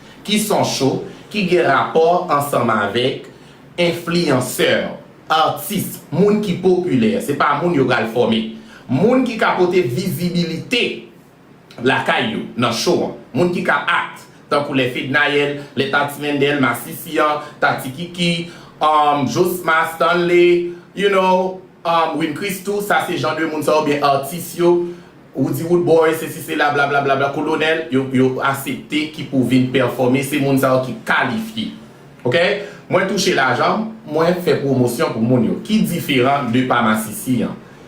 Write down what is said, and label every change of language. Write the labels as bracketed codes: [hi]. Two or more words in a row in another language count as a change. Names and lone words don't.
[ht] Ki son show, ki gen rapò ansanm avèk enfliyansè, atis, moun ki popilè. Se pa moun yo pral fòme. Moun ki ka pote vizibilite lakay yo nan show an. Moun ki ka act. Tankou lè Fid Nayel, lè Tati Mendel, ma sisi an, Tati Kiki, um, Josma Stanley, [en] you know, [ht] um, Win Christou, sa se jan de moun sa ou byen atis yo, Woody Woodboy, se si se la, bla, bla, bla, bla, Kolonel, yo, yo asepte ki pou vin pèfòme, se moun sa ou ki kalifye. Ok? Mwen touche lajan, mwen fè pwomosyon pou moun yo, ki diferan de pa ma sisi an.